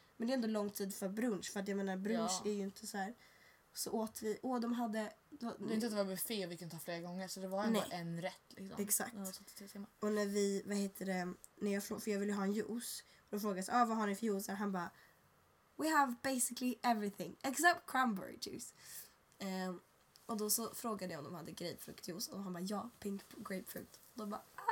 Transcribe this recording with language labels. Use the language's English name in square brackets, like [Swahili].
[Swedish] Men det är ändå lång tid för brunch. För att jag menar, brunch är ju inte så här. Så åt vi... Åh, de hade... Det var inte att det var buffé vi kunde ta flera gånger. Så det var ändå en rätt liksom. Exakt. Och när vi... Vad heter det? När jag för jag ville ha en juice. Och då frågades, vad har ni för juice? Och han bara... [English] We have basically everything. Except cranberry juice. [Swedish] Och då så frågade jag om de hade grapefruktjuice. Och han bara, ja, [English] pink grapefruit. [Swedish] Och då bara...